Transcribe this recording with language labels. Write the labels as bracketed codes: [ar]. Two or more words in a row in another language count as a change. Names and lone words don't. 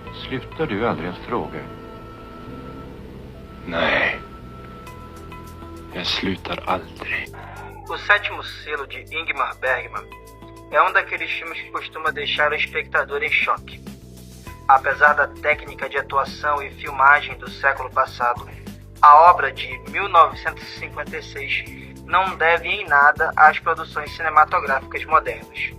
[sv] Slutar du aldrig att fråga? Nej. Jag slutar aldrig. [pt] O Sétimo Selo de Ingmar Bergman é um daqueles filmes que costuma deixar o espectador em choque. Apesar da técnica de atuação e filmagem do século passado, a obra de 1956 não deve em nada às produções cinematográficas modernas.